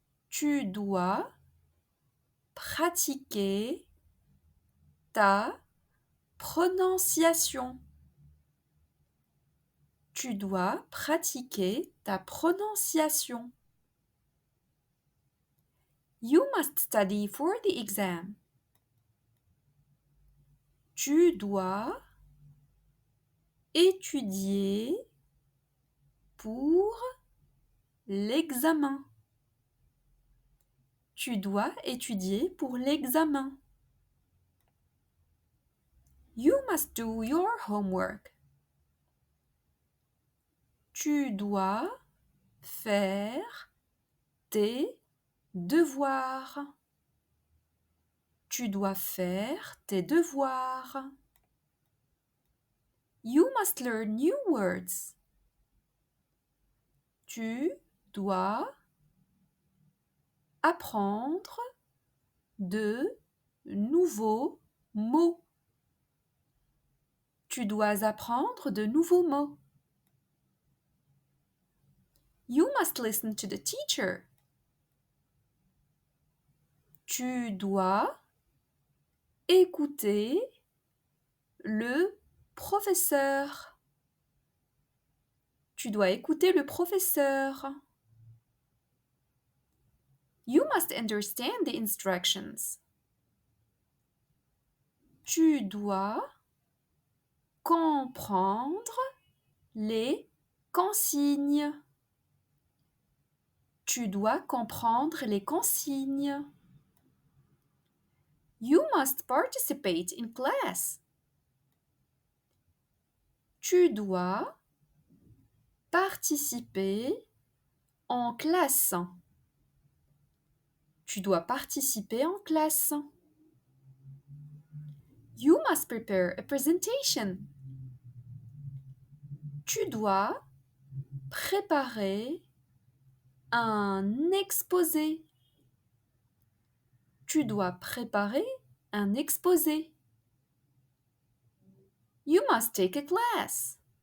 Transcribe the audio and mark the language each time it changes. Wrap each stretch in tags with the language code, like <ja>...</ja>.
<fr>Tu dois pratiquer ta prononciation. Tu dois pratiquer ta prononciation.</fr> <en>You must study for the exam.</en> <fr>Tu dois étudier pour l'examen. Tu dois étudier pour l'examen.</fr> <en>You must do your homework.</en> <fr>Tu dois faire tes devoirs. Tu dois faire tes devoirs.</fr> <en>You must learn new words.</en> <fr>Tu dois apprendre de nouveaux mots. Tu dois apprendre de nouveaux mots.</fr> <en>You must listen to the teacher.</en> <fr>Tu dois écouter le professeur. Tu dois écouter le professeur.</fr> <en>You must understand the instructions.</en> <fr>Tu dois comprendre les consignes. Tu dois comprendre les consignes.</fr> <en>You must participate in class.</en> <fr>Tu dois participer en classe. Tu dois participer en classe.</fr> <en>You must prepare a presentation.</en> <fr>Tu dois préparer un exposé. Tu dois préparer un exposé.</fr> <en>You must take a class.</en>